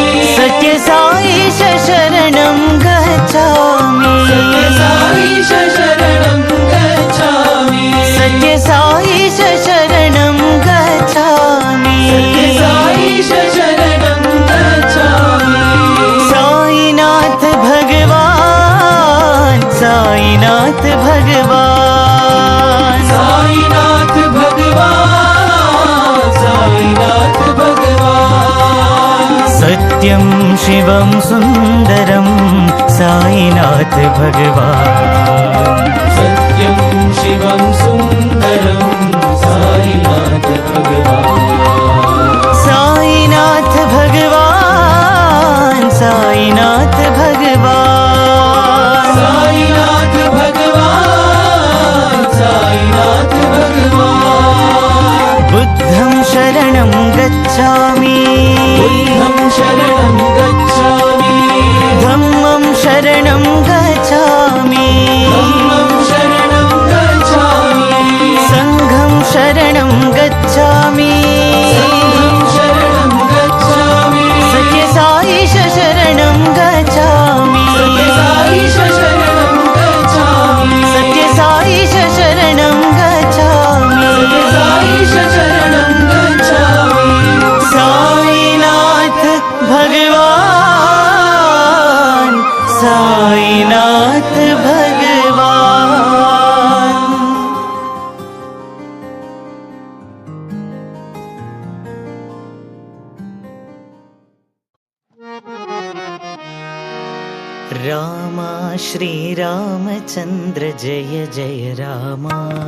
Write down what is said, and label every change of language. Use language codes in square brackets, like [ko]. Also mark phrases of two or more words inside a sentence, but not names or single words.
[sa] सत्यसाईश शरणं गच्छामि सत्यसाईश शरणं गच्छामि सत्यसाईश शरणं गच्छामि सत्यसाईश शरणं गच्छामि साईनाथ भगवान साईनाथ भगवान साईनाथ भगवान साईनाथ भगवान सत्यं शिवं सुन्दरं साईनाथ भगवान सत्यं शिवं सुन्दरं साईनाथ भगवान साईनाथ भगवान साईनाथ भगवान साईनाथ भगवान साईनाथ भगवान [pi] बुद्धं शरणं गच्छामि बुद्धं शरणं गच्छामि धम्मं शरणं गच्छामि धम्मं शरणं गच्छामि संघं शरणं गच्छामि संघं शरणं गच्छामि [sa] सत्यसाईश शरणं गच्छामि सत्यसाईश शरणं गच्छामि सत्यसाईश शरणं गच्छामि सत्यसाईश शरणं गच्छामि साईनाथ भगवान साईनाथ भगवान रामा श्रीरामचन्द्र जय जय रामा